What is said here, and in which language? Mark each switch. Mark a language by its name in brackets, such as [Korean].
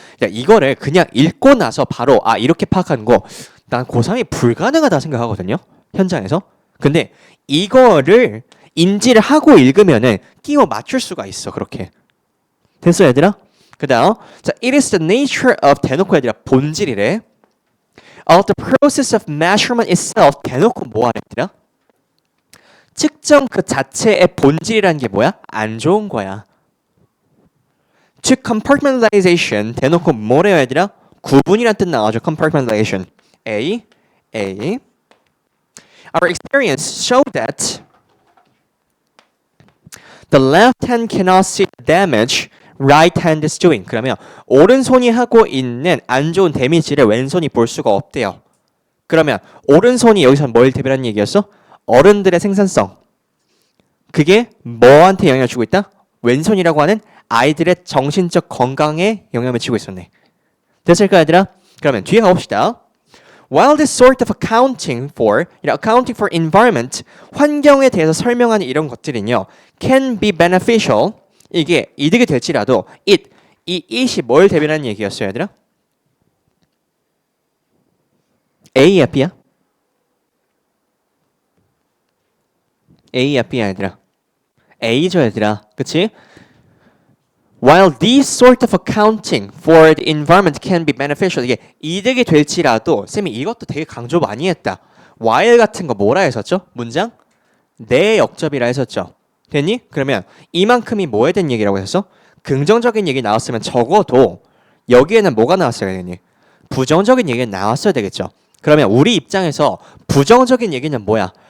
[Korean] 이거를 그냥 읽고 나서 바로 이렇게 파악하는 거 난 고3이 불가능하다 생각하거든요. 현장에서. 근데 이거를 인지를 하고 읽으면은 끼워 맞출 수가 있어. 그렇게. 됐어 얘들아? 그 다음 자, [English] it is the nature of [Korean] 대놓고 얘들아 본질이래. [English] of the process of measurement itself [Korean] 대놓고 뭐하래 얘들아? 측정 그 자체의 본질이라는 게 뭐야? 안 좋은 거야. [English] to compartmentalization [Korean] 대놓고 뭐래요 얘들아? 구분이란 뜻 나와죠. [English] compartmentalization. A. Our experience show that the left hand cannot see the damage right hand is doing. [Korean] 그러면 오른손이 하고 있는 안 좋은 데미지를 왼손이 볼 수가 없대요. 그러면 오른손이 여기서 뭘 대변하는 얘기였어? 어른들의 생산성. 그게 뭐한테 영향을 주고 있다? 왼손이라고 하는 아이들의 정신적 건강에 영향을 미치고 있었네. 됐을까 얘들아? 그러면 뒤에 가봅시다. [English] While this sort of accounting for environment, [Korean] 환경에 대해서 설명하는 이런 것들은요, [English] can be beneficial. [Korean] 이게 이득이 될지라도 이 it이 뭘 대변하는 얘기였어요, 얘들아? A야, B야? A야, B야, 얘들아? A죠, 얘들아. 그치? [English] While these sort of accounting for the environment can be beneficial, [Korean] 이게 이득이 될지라도 쌤이 이것도 되게 강조 많이 했다. while 같은 거 뭐라 했었죠? 문장? 내 역접이라 했었죠. 됐니? 그러면 이만큼이 뭐에 대한 얘기라고 했었어? 긍정적인 얘기 나왔으면 적어도 여기에는 뭐가 나왔어야 되니? 부정적인 얘기가 나왔어야 되겠죠. 그러면 우리 입장에서 부정적인 얘기는 뭐야?